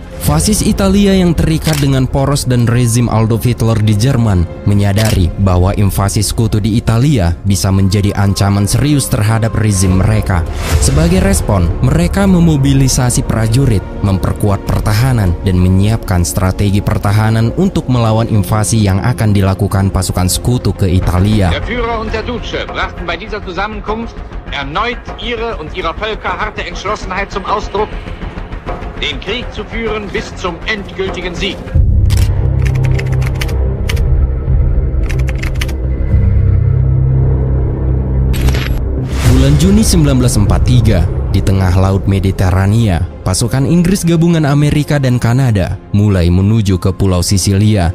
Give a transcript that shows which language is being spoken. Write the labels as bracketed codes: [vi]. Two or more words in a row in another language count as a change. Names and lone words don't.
[id] Fasis Italia yang terikat dengan poros dan rezim Adolf Hitler di Jerman menyadari bahwa invasi sekutu di Italia bisa menjadi ancaman serius terhadap rezim mereka. Sebagai respon, mereka memobilisasi prajurit, memperkuat pertahanan, dan menyiapkan strategi pertahanan untuk melawan invasi yang akan dilakukan pasukan sekutu ke Italia. [de] Der Führer und der Duce brachten bei dieser Zusammenkunft erneut ihre und ihrer Völker harte Entschlossenheit zum Ausdruck, den Krieg zu führen bis zum endgültigen Sieg. [id] Bulan Juni 1943, di tengah Laut Mediterania, pasukan Inggris gabungan Amerika dan Kanada mulai menuju ke Pulau Sisilia.